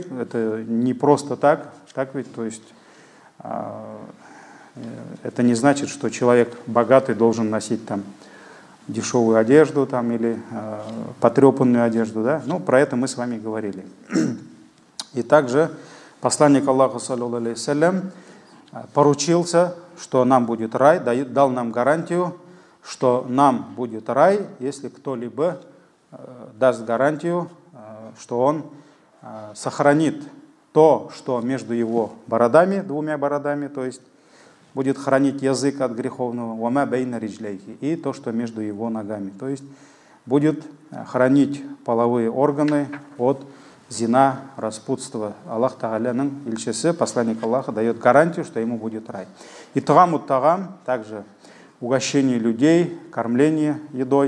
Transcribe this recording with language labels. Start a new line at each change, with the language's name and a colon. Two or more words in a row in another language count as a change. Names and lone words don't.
Russian: Это не просто так ведь, то есть это не значит, что человек богатый должен носить там дешевую одежду там, или потрепанную одежду, да? Ну, про это мы с вами говорили. И также посланник Аллаха,
Arabic: صلى الله عليه وسلم,
Russian: поручился, что нам будет рай, дал нам гарантию, что нам будет рай, если кто-либо даст гарантию, что он сохранит то, что между его бородами, двумя бородами, то есть будет хранить язык от греховного,
Arabic: وما بين رجليه,
Russian: и то, что между его ногами, то есть будет хранить половые органы от зина, распутство.
Tatar: Аллах Тааляның илчесе,
Russian: посланник Аллаха, дает гарантию, что ему будет рай. И
Arabic: إطعام الطعام,
Russian: также угощение людей, кормление едой.